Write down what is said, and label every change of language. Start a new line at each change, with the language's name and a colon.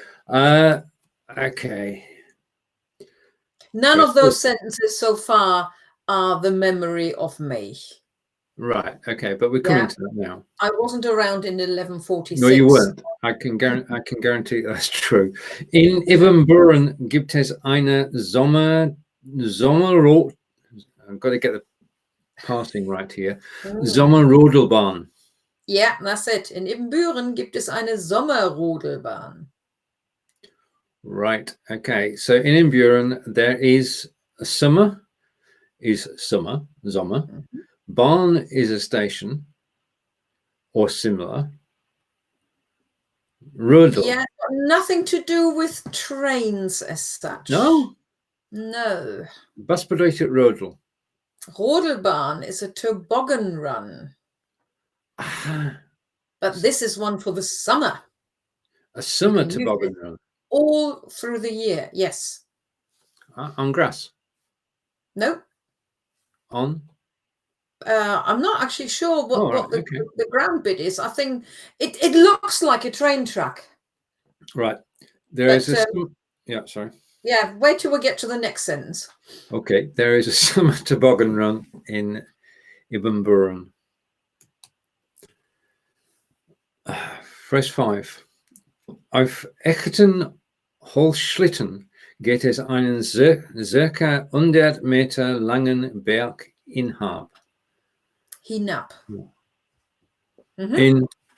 English: Yeah. Okay. None of those sentences so far are the memory of me. Right. Okay, but we're coming to that now. I wasn't around in 1146. No, you weren't. I can guarantee that's true.
German: In Ibbenbüren gibt es eine Sommerrodelbahn.
English: I've got to get the passing right here.
German: Sommerrodelbahn.
English: Yeah, that's it.
German: In Ibbenbüren gibt es eine Sommerrodelbahn.
English: Right. Okay. So in Ibbenbüren there is a sommer, Sommer. Mm-hmm. Bahn is a station or similar.
German: Rodel.
English: Yeah, nothing to do with trains as such. No? No.
German: Was bedeutet Rodel?
English: Rodelbahn is a toboggan run. But this is one for the summer. A summer toboggan run. All through the year, yes. On grass? No. On? I'm not actually sure what okay. the ground bit is. I think it looks like a train track. Right. There is a... yeah, sorry. Yeah, wait till we get to the next sentence. Okay. There is a summer toboggan run in Ibbenbüren. Phrase 5.
German: Auf echten Holzschlitten geht es einen circa 100 Meter langen Berg hinab. Mhm.